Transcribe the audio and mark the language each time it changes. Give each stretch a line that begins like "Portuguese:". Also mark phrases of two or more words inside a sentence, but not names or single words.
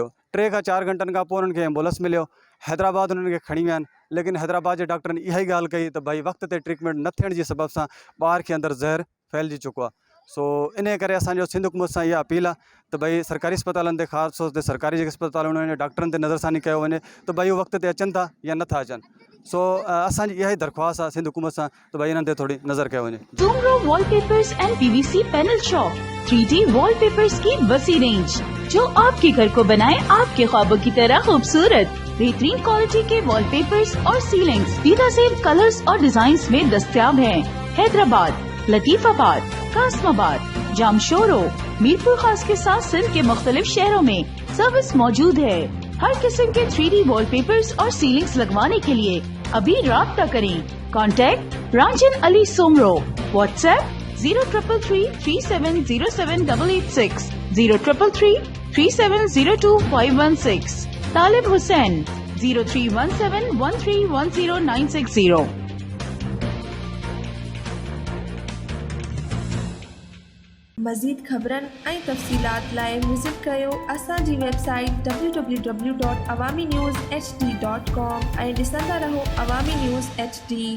Sindhi: 3 खां 4 घंटनि खां पोइ उन्हनि खे एम्बुलेंस मिलियो, हैदराबाद उन्हनि खे खणी विया आहिनि, लेकिन हैदराबाद जे डॉक्टरनि इहा ई ॻाल्हि कई त भई वक़्त ते ट्रीटमेंट न थियण जे सबब सां ॿार खे अंदरि ज़हर फैलिजी चुको आहे। सो इन करे असांजो सिंध हुकूमत सां इहा अपील आहे त भई सरकारी अस्पतालनि ते ख़ासि तौर ते सरकारी जेके अस्पताल उन्हनि जे डॉक्टरनि ते नज़रसानी कयो वञे त भई उहे वक़्त ते अचनि था या नथा अचनि। सो असांजी इहा ई दरख़्वास्त आहे सिंध हुकूमत सां त भई इन्हनि ते थोड़ी नज़र कयो वञे।
Urdu: Zumro Wallpapers and PVC Panel Shop 3D وال پیپرز کی وسیع رینج، جو آپ کے گھر کو بنائے آپ کے خوابوں کی طرح خوبصورت. بہترین کوالٹی کے وال پیپرز اور سیلنگز بے نظیر کلرز اور ڈیزائنز میں دستیاب ہیں. حیدرآباد، لطیف آباد، قاسم آباد، جامشورو، میرپور خاص کے ساتھ سندھ کے مختلف شہروں میں سروس موجود ہے. ہر قسم کے 3D وال پیپرز اور سیلنگز لگوانے کے لیے ابھی رابطہ کریں. کانٹیکٹ رانجن علی سومرو، واٹس ایپ 0333370786، 03333702 طالب حسین 0317131090.
Sindhi: मज़ीद ख़बरनि ऐं तफ़सीलात लाइ विज़िट कयो असांजी वेबसाइट www.awamiNewsHD.com ऐं ॾिसंदा रहो अवामी न्यूज़ HD।